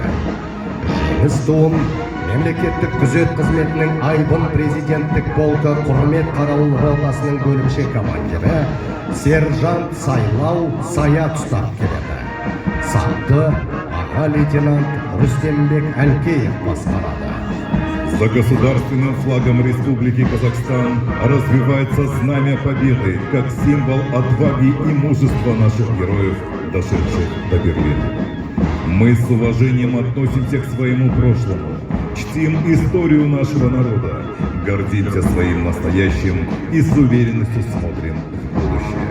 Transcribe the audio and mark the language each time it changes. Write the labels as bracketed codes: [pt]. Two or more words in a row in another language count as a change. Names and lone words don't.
[kk] Жеңіс туын мемлекеттік күзет қызметінің Айбын президенттік полкі құрмет қарауыл ротасының бөлімше командирі сержант Сайлау Саят ұстап келеді. Сапты аға лейтенант Рустембек Әлкеев басқарады. [ru] За государственным флагом Республики Казахстан развивается знамя победы, как символ отваги и мужества наших героев, дошедших до Берлина. Мы с уважением относимся к своему прошлому, чтим историю нашего народа, гордимся своим настоящим и с уверенностью смотрим в будущее.